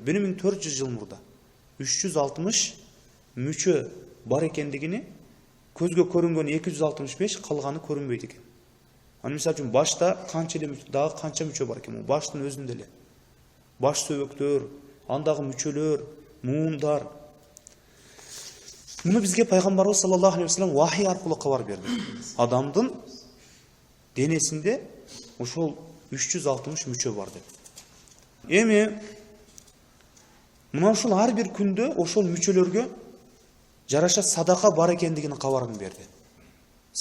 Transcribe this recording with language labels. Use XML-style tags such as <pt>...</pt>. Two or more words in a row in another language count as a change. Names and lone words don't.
<ky>1400 жыл мурда 360 мүчө бар экендигини, көзгө көрүнгөн 265, калганы көрүнбөйт экен. Аны мисалы үчүн башта дагы канча мүчө бар экен? Баштын өзүндө эле. Баш сөбөктөр, андагы мүчөлөр, муундар. Муну бизге пайгамбарыбыз</ky> <ar>صلى الله عليه وسلم</ar> <ky>вахи аркылуу кабар берди. Адамдын денесинде ошол 360 мүчө бар деп. Эми мына ушул ар бир күндө ошол мүчөлөргө жараша садака бар экендигини кабарын берди.</ky>